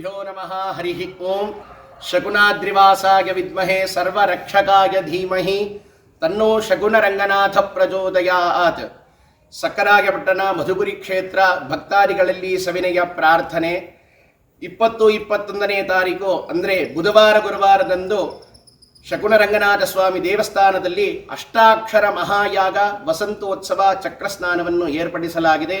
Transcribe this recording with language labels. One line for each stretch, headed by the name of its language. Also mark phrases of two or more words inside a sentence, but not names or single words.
Sanskrit: श्रीगुरुभ्यो नमः। हरिः ओं। शकुनाद्रिवासाय विद्महे सर्वरक्षकाय धीमहि तन्नो शकुनरंगनाथ प्रचोदयात्।
Kannada: ಸಕ್ಕರಾಯಪಟ್ಟಣ ಮಧುಗುರಿ ಕ್ಷೇತ್ರ ಭಕ್ತಾದಿಗಳಲ್ಲಿ ಸವಿನಯ ಪ್ರಾರ್ಥನೆ 20-21ನೇ ತಾರೀಕು ಅಂದರೆ ಬುಧವಾರ ಗುರುವಾರದಂದು ಶಕುನರಂಗನಾಥ ಸ್ವಾಮಿ ದೇವಸ್ಥಾನದಲ್ಲಿ ಅಷ್ಟಾಕ್ಷರ ಮಹಾಯಾಗ ವಸಂತೋತ್ಸವ ಚಕ್ರಸ್ನಾನವನ್ನು ಏರ್ಪಡಿಸಲಾಗಿದೆ.